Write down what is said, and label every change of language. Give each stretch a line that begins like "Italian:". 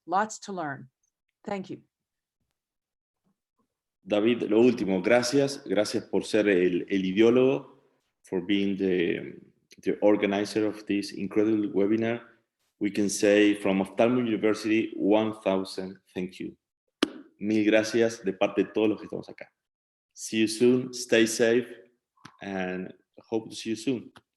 English: Lots to learn. Thank you. David,
Spanish: lo último, gracias por ser el ideólogo,
English: for being the organizer of this incredible webinar. We can say from Ophthalmology University, 1000 thank you.
Spanish: Mil gracias de parte de todos los que estamos acá.
English: See you soon, stay safe, and hope to see you soon.